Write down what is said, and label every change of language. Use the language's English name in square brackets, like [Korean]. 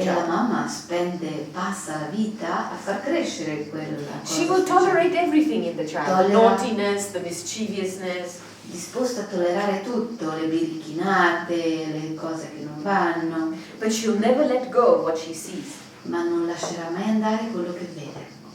[Italian] E la [English] child. [Italian] mamma passa la vita a far crescere quella [English] She [Italian] cosa [English] will [Italian] speciale. [English] tolerate everything in the child. The naughtiness, the mischievousness. [Italian] Disposta a tollerare tutto, le birichinate, le cose che non vanno, [English] But she'll never let go of what she sees. [Italian] ma non lascerà mai andare quello che vede.